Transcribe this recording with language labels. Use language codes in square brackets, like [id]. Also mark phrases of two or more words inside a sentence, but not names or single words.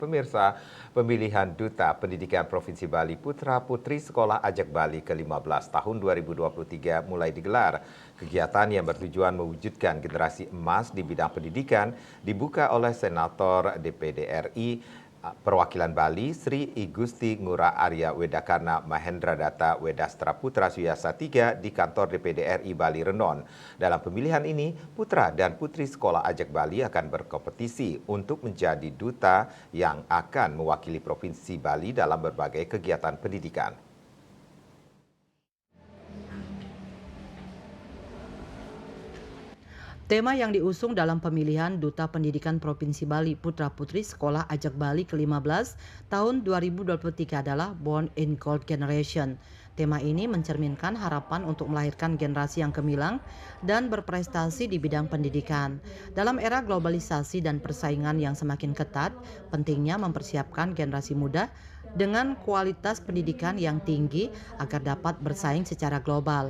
[id] Pemirsa, pemilihan Duta Pendidikan Provinsi Bali Putra-Putri Sekolah Ajak Bali ke-15 tahun 2023 mulai digelar. Kegiatan yang bertujuan mewujudkan generasi emas di bidang pendidikan dibuka oleh Senator DPD RI Perwakilan Bali Sri I Gusti Ngurah Arya Wedakarna Mahendra Data Wedastra Putra Suyasa III di kantor DPD RI Bali Renon. Dalam pemilihan ini, putra dan putri sekolah Ajak Bali akan berkompetisi untuk menjadi duta yang akan mewakili Provinsi Bali dalam berbagai kegiatan pendidikan. Tema yang diusung dalam pemilihan Duta Pendidikan Provinsi Bali Putra-Putri Sekolah Ajak Bali ke-15 tahun 2023 adalah [en] Born in Gold Generation. [id] Tema ini mencerminkan harapan untuk melahirkan generasi yang gemilang dan berprestasi di bidang pendidikan. Dalam era globalisasi dan persaingan yang semakin ketat, pentingnya mempersiapkan generasi muda dengan kualitas pendidikan yang tinggi agar dapat bersaing secara global.